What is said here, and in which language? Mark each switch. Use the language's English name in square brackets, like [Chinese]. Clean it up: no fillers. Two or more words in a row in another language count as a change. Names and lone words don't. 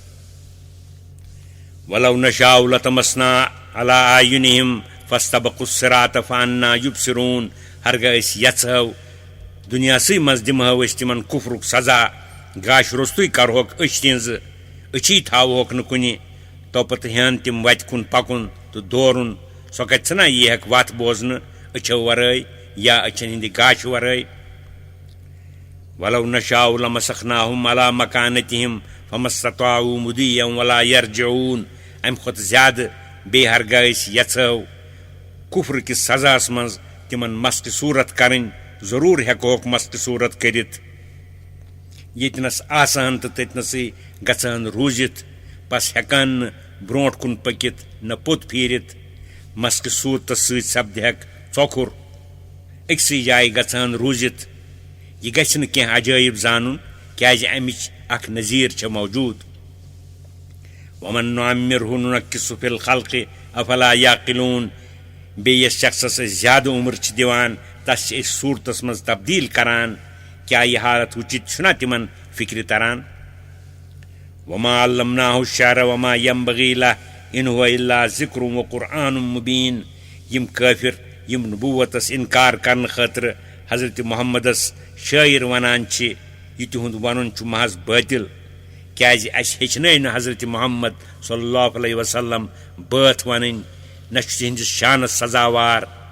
[Arabic] ولو نشاء لطمسنا علی اعینہم فاستبقوا الصراط فانا یبصرون [Kashmiri] ہرگاہ أسۍ یژھو دُنیاہسٕے منٛز دِمہو أسۍ تِمن کفرُک سزا گاش روٚستُے کرہوکھ أچھ تِہنٛزٕ أچھی تھاوہوکھ نہٕ کُنہِ تو پتہٕ ہٮ۪ن تِم وتہِ کُن پکُن تہٕ دورُن سۄ کتہِ ژھٕنا یی ہٮ۪کہِ وتھ بوزنہٕ أچھو ورٲے یا أچھن ہٕنٛدِ گاشہٕ ورٲے [Arabic] ولو نشاء لمسخناہم علی مکانتہم فما استطاعوا مضیا ولا یرجعون [Kashmiri] امہِ کھۄتہٕ زیادٕ بیٚیہِ ہرگاہ أسۍ یژھو کفر کِس سزاہس منٛز تِمن مسقہِ صوٗرت کرٕنۍ ضروٗر ہٮ۪کہوکھ مسقہِ صوٗرت کٔرِتھ ییٚتنس آسان تہٕ تٔتنسٕے گژھان روٗزِتھ بس ہٮ۪کان نہٕ برونٛٹھ کُن پٔکِتھ نہ پوٚت پھیٖرِتھ مسقہِ صوٗرتس سۭتۍ سپدِہٮ۪کھ ژۄکُر أکسٕے جایہِ گژھان روٗزِتھ یہِ گژھِ نہٕ کینٛہہ عجٲیب زانُن کیازِ امِچ اکھ نظیٖر چھےٚ موجوٗد [Arabic] ومن نعمرہ ننکسہ فی الخلق افلا یعقلون [Kashmiri] بیٚیہِ یس شخصس أسۍ زیادٕ عمر چھِ دِوان تس چھِ أسۍ صوٗرتس منٛز تبدیٖل کران کیٛاہ یہِ حالت وٕچھِتھ چھُنا تِمن فکرِ تران [Arabic] وما علمناہ الشعر وما ينبغي له ان هو الا ذکر وقرآن مبین [Kashmiri] یِم کٲفر یِم نبوتس انکار کرنہٕ خٲطرٕ حضرت محمدس شٲعر ونان چھِ یہِ تِہُنٛد ونُن چھُ محض باطل کیازِ اسہِ ہیٚچھنٲے نہٕ حضرت محمد [Arabic] صلی اللہ علیہ وسلم [Kashmiri] بٲتھ ونٕنۍ نہ چھُ تِہنٛدِس شانس سزاوار